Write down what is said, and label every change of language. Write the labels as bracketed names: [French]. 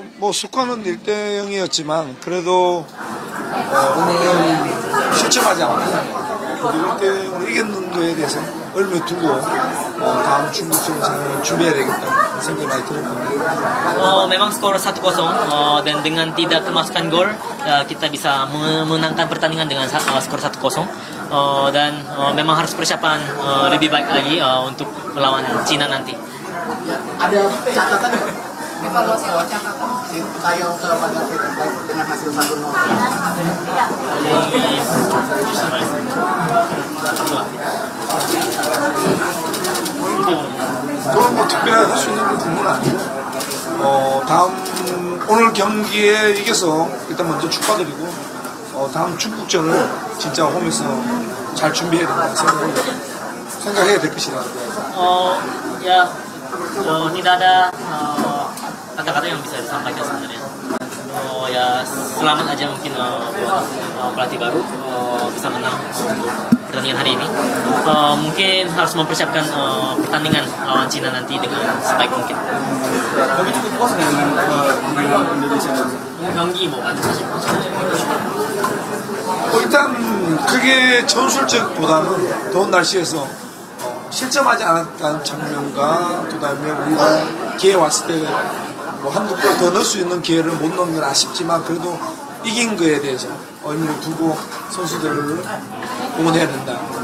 [Korean] 뭐 스코어는 1대0이었지만 그래도 오늘 실점하지 않고 1대0으로 이겼는 거에 대해서 얼마 두고 다음 중국전을 준비해야 되겠다 생각이 많이 들었거든요. [Indonesian] Memang skor 1-0 dan dengan tidak kemasukan gol kita bisa memenangkan pertandingan dengan skor 1-0 dan memang harus persiapan lebih baik lagi untuk melawan Cina nanti. Ada catatan evaluasi catatan Sintayong kepada dengan hasil 1-0. [Korean] 그건 뭐 특별히 할 수 있는 부분은 아니고 다음 오늘 경기에 이겨서 일단 먼저 축하드리고 다음 중국전을 진짜 홈에서 잘 준비해야 된다는 생각해야 될 것이다. [Indonesian] Ya, tidak ada kata-kata yang bisa disampaikan sebenarnya. Ya selamat aja mungkin buat pelatih baru bisa menang pertandingan hari ini. Mungkin harus mempersiapkan pertandingan lawan Cina nanti dengan sebaik mungkin. Tapi cukup puas dengan Indonesia. [Korean] 경기 뭐 만족하실 것 일단 그게 전술적보다는 더운 날씨에서 실점하지 않았다는 장면과 그다음에 우리가 기회 왔을 때 뭐 한두 골 더 넣을 수 있는 기회를 못 넣은 건 아쉽지만 그래도 이긴 거에 대해서 의미를 두고 선수들을 응원해야 된다.